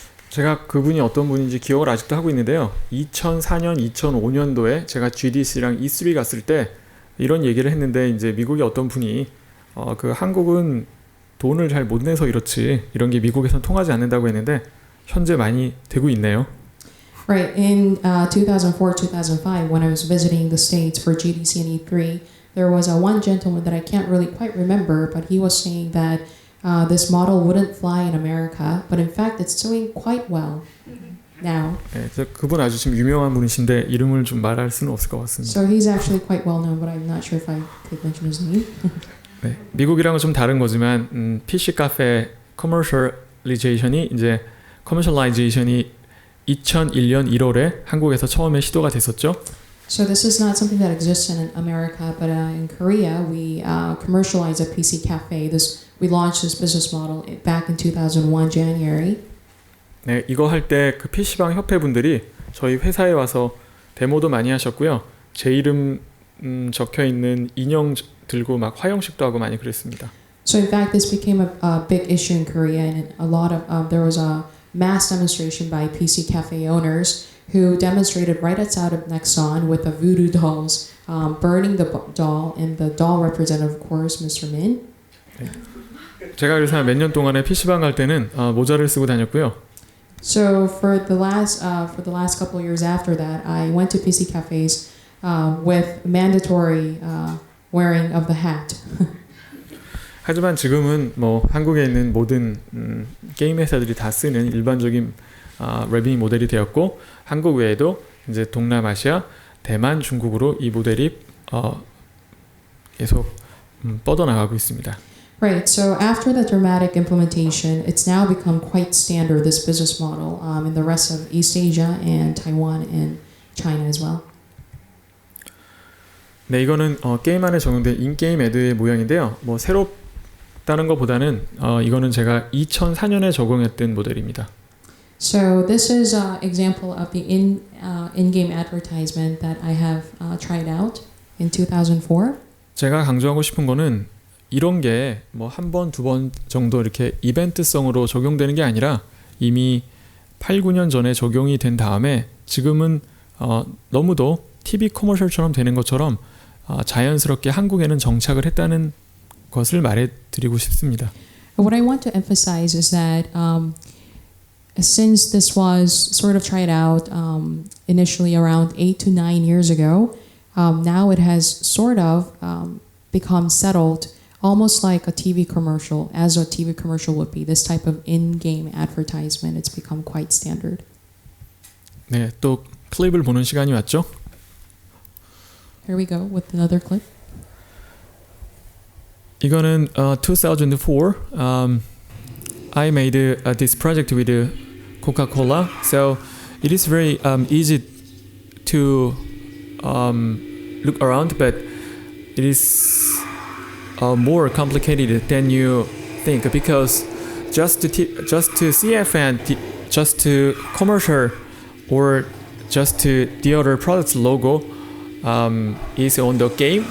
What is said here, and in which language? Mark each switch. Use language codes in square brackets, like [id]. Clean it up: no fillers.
[ko] 제가 그분이 어떤 분인지 기억을 아직도 하고 있는데요. 2004년, 2005년도에 제가 GDC랑 E3 갔을 때 이런 얘기를 했는데 이제 미국의 어떤 분이 그 한국은 돈을 잘 못 내서 이렇지 이런 게 미국에선 통하지 않는다고 했는데 현재 많이 되고 있네요. [en] Right. In 2004-2005, when I was visiting the States for GDC and E3, there was one gentleman that I can't really quite remember, but he was saying that this model wouldn't fly in America, but in fact it's doing quite well now. [ko] 네, 그분 아주 지금 유명한 분이신데 이름을 좀 말할 수는 없을 것 같습니다. [en] So he's actually quite well known, but I'm not sure if I could mention his name. [ko] 네, 미국이랑은 좀 다른 거지만 PC 카페 커머셜리제이션이 2001년 1월에 한국에서 처음에 시도가 됐었죠. [en] So this is not something that exists in America, but in Korea we commercialized a PC cafe. We launched this business model back in 2001 January. [ko] 네, 이거 할 때 그 PC방 협회 분들이 저희 회사에 와서 데모도 많이 하셨고요. 제 이름 적혀 있는 인형 들고 막 화형식도 하고 많이 그랬습니다. [en] So in fact, this became a big issue in Korea, and a lot of there was a mass demonstration by PC cafe owners who demonstrated right outside of Nexon with the voodoo dolls, burning the doll, and the doll represented, of course, Mr. Min. [ko] 제가 그래서 몇 년 동안에 PC방 갈 때는 모자를 쓰고 다녔고요. [en] So for the last couple of years after that, I went to PC cafes with mandatory wearing of the hat. [ko] 하지만 지금은 뭐 한국에 있는 모든 게임 회사들이 다 쓰는 일반적인 래핑 모델이 되었고 한국 외에도 이제 동남아시아, 대만, 중국으로 이 모델이 계속 뻗어나가고 있습니다. [en] Right. So after the dramatic implementation, it's now become quite standard, this business model, in the rest of East Asia and Taiwan and China as well. [ko] 네, 이거는 게임 안에 적용된 인게임 애드의 모양인데요. 뭐 새롭다는 것보다는 이거는 제가 2004년에 적용했던 모델입니다. [en] So this is an example of the in-game advertisement that I have tried out in 2004. [ko] 제가 강조하고 싶은 거는 이런 게 뭐 한 번, 두 번 정도 이렇게 이벤트성으로 적용되는 게 아니라 이미 8, 9년 전에 적용이 된 다음에 지금은 너무도 TV 커머셜처럼 되는 것처럼 자연스럽게 한국에는 정착을 했다는 것을 말해드리고 싶습니다. [en] What I want to emphasize is that since this was sort of tried out initially around 8 to 9 years ago, now it has sort of become settled almost like a TV commercial, as a TV commercial would be. This type of in-game advertisement, it's become quite standard. [ko] 네, 또 클립을 보는 시간이 왔죠? [en] Here we go with another clip. [ko] 이거는 2004. [en] I made this project with Coca-Cola, so it is very easy to look around, but it is more complicated than you think because just to CF and just to commercial or just to the other product's logo is on the game.